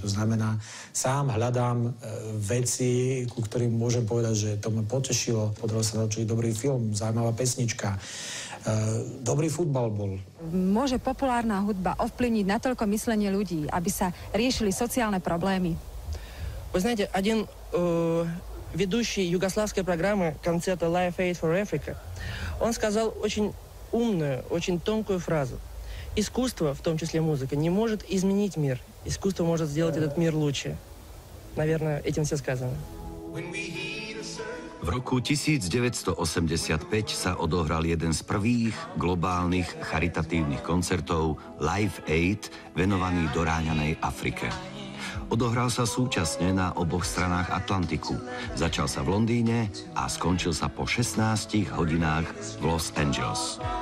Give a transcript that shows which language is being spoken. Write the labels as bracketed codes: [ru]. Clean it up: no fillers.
[sk] To znamená, sám hľadám veci, ku ktorým môžem povedať, že to ma potešilo. Podarilo sa naučiť dobrý film, zaujímavá pesnička, dobrý futbal bol. Môže populárna hudba ovplyvniť natoľko myslenie ľudí, aby sa riešili sociálne problémy? [ru] Вы знаете, один ведущий югославской программы концерта Live Aid for Africa, он сказал очень умную, очень тонкую фразу. Искусство, в том числе музыка, не может изменить мир. Искусство может сделать этот мир лучше. Наверное, этим все сказано. [sk] V roku 1985 sa odohral jeden z prvých globálnych charitatívnych koncertov Live Aid venovaný doráňanej Afrike. Odohral sa súčasne na oboch stranách Atlantiku. Začal sa v Londýne a skončil sa po 16 hodinách v Los Angeles.